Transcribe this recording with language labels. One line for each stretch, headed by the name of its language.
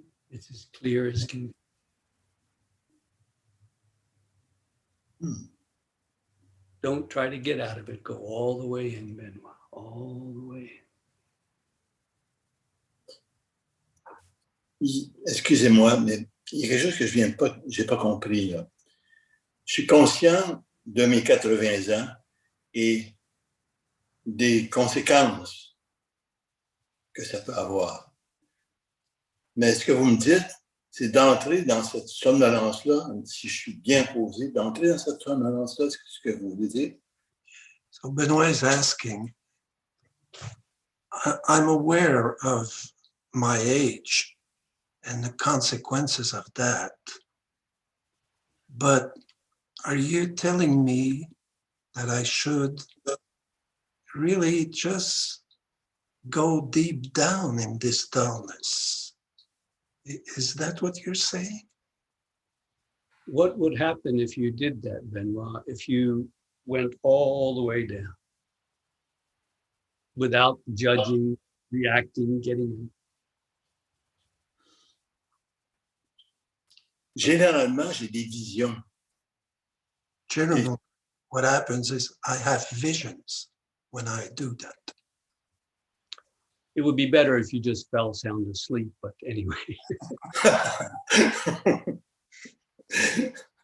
English: It's as clear as can be. Don't try to get out of it. Go all the way in, Benoit, all the way in.
French: Excusez-moi, mais il y a quelque chose que j'ai pas compris, là. Je suis conscient de mes 80 ans et des conséquences que ça peut avoir. Mais ce que vous me dites, c'est d'entrer dans cette somnolence-là, si je suis bien posé, d'entrer dans cette somnolence-là, c'est ce que vous voulez dire?
English: So Benoit is asking, I'm aware of my age and the consequences of that, but are you telling me that I should really just go deep down in this dullness? Is that what you're saying? What would happen if you did that, Benoit, if you went all the way down without judging, reacting, getting in?
French: Généralement, j'ai des visions.
English: Generally, what happens is I have visions when I do that. It would be better if you just fell sound asleep, but anyway.